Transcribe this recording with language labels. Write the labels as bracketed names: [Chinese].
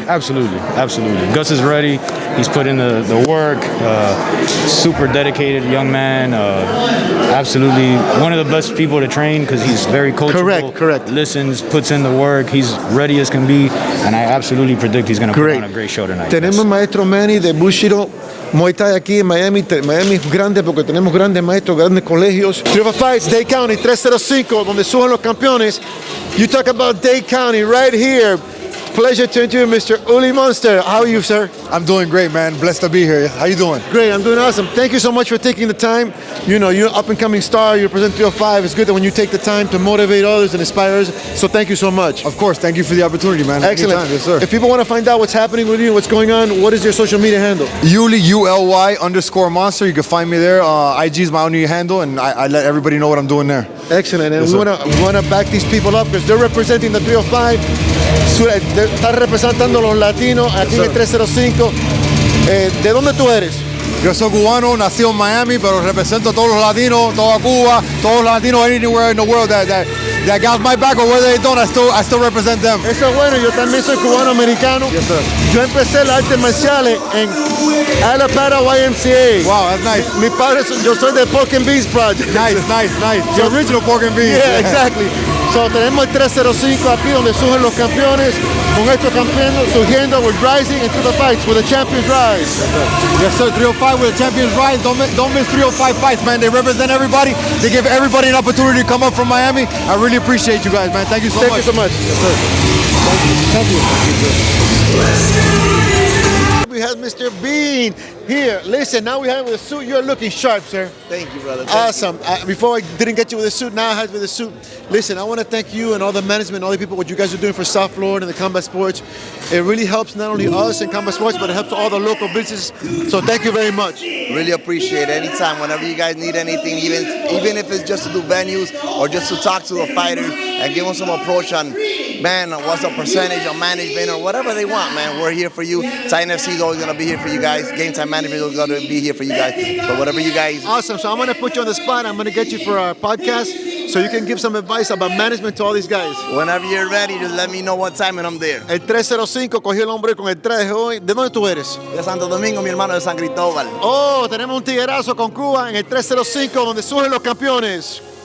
[English] Absolutely. Gus is ready. He's put in the work. Super dedicated young man. Absolutely one of the best people to train because he's very coachable. Correct. Listens, puts in the work. He's ready as can be, and I absolutely predict he's going to put on a great show tonight. [Spanish] Tenemos maestro Manny de Bushido Muay Thai aquí en Miami. Miami es grande porque tenemos grandes maestros, grandes colegios. 305 Fights, Dade County, 305, donde suben los campeones. [English] You talk about Dade County right here. Pleasure to introduce Mr. Uli Monster. How are you, sir? I'm doing great, man. Blessed to be here. How you doing? Great, I'm doing awesome. Thank you so much for taking the time. You know, you're an up-and-coming star. You represent 305. It's good that when you take the time to motivate others and inspire others. So thank you so much. Of course. Thank you for the opportunity, man. Excellent. Anytime. Yes, sir. If people want to find out what's happening with you, what's going on, what is your social media handle? Uli, ULY_monster. You can find me there. IG is my only handle, and I let everybody know what I'm doing there. Excellent. And Yes, we want to back these people up because they're representing the 305. [Spanish] Están representando a los latinos aquí en el 305. ¿De dónde tú eres? Yo soy cubano, nacido en Miami, pero represento a todos los latinos, toda Cuba, todos los latinos [English] anywhere in the world that got my back or whether they don't, I still represent them. [Spanish] Eso es bueno, yo también soy cubano-americano. [English] Yes, sir. [Spanish] Yo empecé las artes marciales en Alabama YMCA. [English] Wow, that's nice. [Spanish] Mi padre, yo soy del Pork and Beans Project. [English] Nice. The original pork and beans. Yeah, exactly. [Spanish] So tenemos el 305 aquí donde surgen los campeones. Con estos campeones surgiendo, [English] we're rising into the fights where the champions rise. Yes, sir. 305 with the champions rise. Don't miss 305 fights, man. They represent everybody. They give everybody an opportunity to come up from Miami. I really appreciate you guys, man. Thank you so much. Thank you so much. Yes, sir. Thank you. we have Mr. Bean here. Listen, now we have with a suit. You're looking sharp, sir. Thank you, brother. Awesome. Before I didn't get you with a suit, now I have with a suit. Listen, I want to thank you and all the management, all the people, what you guys are doing for South Florida and the combat sports. It really helps not only us in combat sports, but it helps all the local businesses. So thank you very much. Really appreciate it. Anytime, whenever you guys need anything, even if it's just to do venues or just to talk to the fighters and give them some approach on, man, what's the percentage of management or whatever they want, man. We're here for you. Titan FC is always going to be here for you guys. Game Time Management is going to be here for you guys. So whatever you guys... Awesome. So I'm going to put you on the spot. I'm going to get you for our podcast so you can give some advice about management to all these guys. Whenever you're ready, just let me know what time and I'm there. [Spanish] El 305 cogió el hombre con el traje hoy. ¿De dónde tú eres? De Santo Domingo, mi hermano, de San Cristóbal. Oh, tenemos un tiguerazo con Cuba en el 305 donde surgen los campeones.